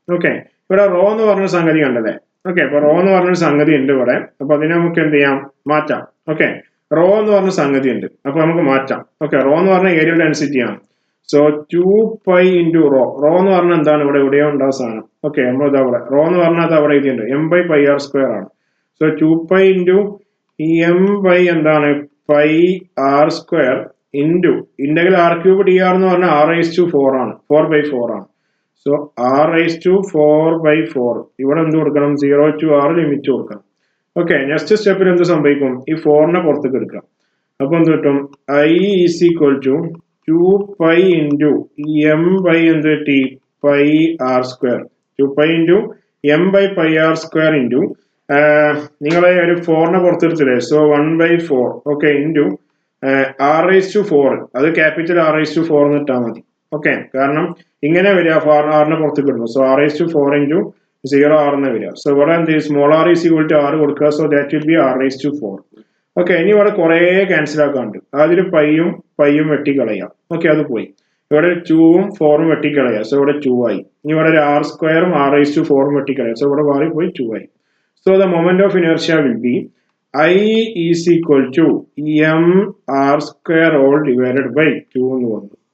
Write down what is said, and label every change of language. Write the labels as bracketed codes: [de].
[ml] Okay, ഇവിടെ raw എന്ന് പറഞ്ഞ സംഗതി കണ്ടല്ലേ? ഓക്കെ, അപ്പൊ റോ എന്ന് പറഞ്ഞൊരു സംഗതി ഉണ്ട് ഇവിടെ. അപ്പൊ അതിനെ നമുക്ക് എന്ത് ചെയ്യാം? മാറ്റാം. ഓക്കെ, റോ എന്ന് പറഞ്ഞ സംഗതി ഉണ്ട്, അപ്പൊ നമുക്ക് മാറ്റാം. ഓക്കെ, റോ എന്ന് പറഞ്ഞ ഏരിയ ഡെൻസിറ്റി ആണ്. സോ 2 pi into റോ എന്ന് പറഞ്ഞാൽ എന്താണ്? ഇവിടെ എവിടെയോ ഉണ്ടാവും സാധനം. ഓക്കെ, നമ്മൾ ഇതാ ഇവിടെ റോ എന്ന് പറഞ്ഞാൽ അത് അവിടെ എഴുതിയിട്ടുണ്ട്, m by pi r square ആണ്. So 2 pi into m by എന്താണ്? pi r square into integral r cube D R എന്ന് പറഞ്ഞാൽ r raised to 4 ആണ്, 4/4 ആണ്. സോ r raised to 4/4, ഇവിടെ എന്ത് കൊടുക്കണം? 0 to r ലിമിറ്റ് കൊടുക്കണം. ഓക്കെ, നെക്സ്റ്റ് സ്റ്റെപ്പിൽ എന്ത് സംഭവിക്കും? ഈ 4നെ പുറത്തേക്ക് എടുക്കാം. അപ്പൊ എന്ത് കിട്ടും? [en] i is equal to 2 pi into m by [ml] എന്ത് കിട്ടി? [en] pi r square. [ml] 2 pi into m by pi r square into നിങ്ങളെ ഒരു 4നെ പുറത്തെടുത്തില്ലേ? So 1/4, okay into r raised to 4, അത് ക്യാപിറ്റൽ r raised to 4 എന്ന് ഇട്ടാൽ മതി. ഓക്കെ, കാരണം ഇങ്ങനെ വരിക, ആറിനെ പുറത്തേക്ക് ഇടുന്നു. So r raised to 4 into 0 r എന്ന് വരിക. സോ ഇവിടെ എന്ത്? Small r is equal to r കൊടുക്കുക. [en] So that will be r raised to 4. [ml] Okay, ഇനി ഇവിടെ കുറെ ക്യാൻസൽ ആക്കാണ്ട്, അതിൽ പൈയും വെട്ടിക്കളയാം. ഓക്കെ, അത് പോയി. ഇവിടെ 2ഉം 4ഉം വെട്ടിക്കളയാം. സോ ഇവിടെ 2 ആയി. ഇനി ഇവിടെ ഒരു r സ്ക്വയറും r raised to 4ഉം വെട്ടിക്കളയാം. [en] So ഇവിടെ മാറി പോയി 2 ആയി. So the moment of inertia will be i is equal to m r square all divided by 2 [ml] എന്ന് വന്നു.